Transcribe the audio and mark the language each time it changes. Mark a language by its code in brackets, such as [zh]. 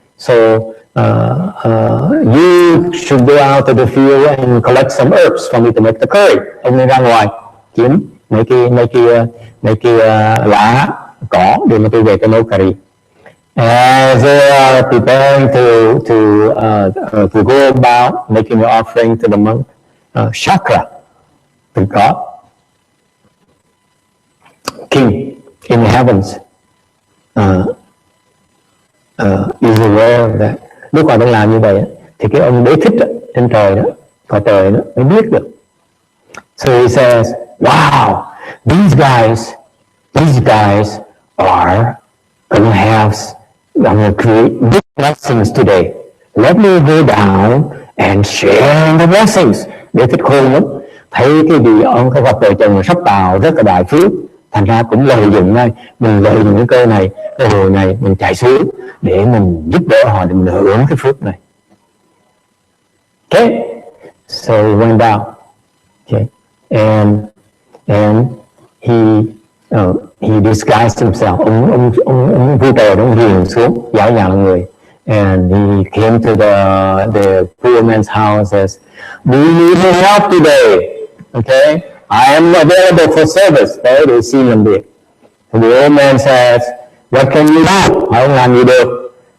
[en] So you should go out to the field and collect some herbs for me to make the curry. [vi] Ông nên ra ngoài kiếm mấy cái lá cỏ để mà tôi về cái nấu cà ri. [en] As they are preparing to go about making an offering to the monk, Shakra, the god, king in the heavens, is aware of that. [vi] Lúc họ đang làm như vậy thì cái ông đế thích trên trời đó, cõi trời đó mới biết được. [en] So he says, wow, these guys are going to have create big blessings today. Let me go down and share the blessings. [vi] Đế thích khôn lắm, thấy cái vị ông cái cặp vợ chồng sắp vào rất là đại phước, thành ra cũng lợi dụng đây, mình lợi dụng cái cơ này, cái hồi này mình chạy xuống để mình giúp đỡ họ, để mình hưởng cái phước này. [en] Okay, so he went down. Okay, and he disguised himself. [vi] Ông vui trời ông hiền xuống, giả dạng là người. [en] And he came to the poor man's house and says, "Do you need any help today? Okay, I am available for service." [vi] Đấy, để xin làm việc. [en] The old man says, "What can you do?" [vi] Hỏi ông làm gì được?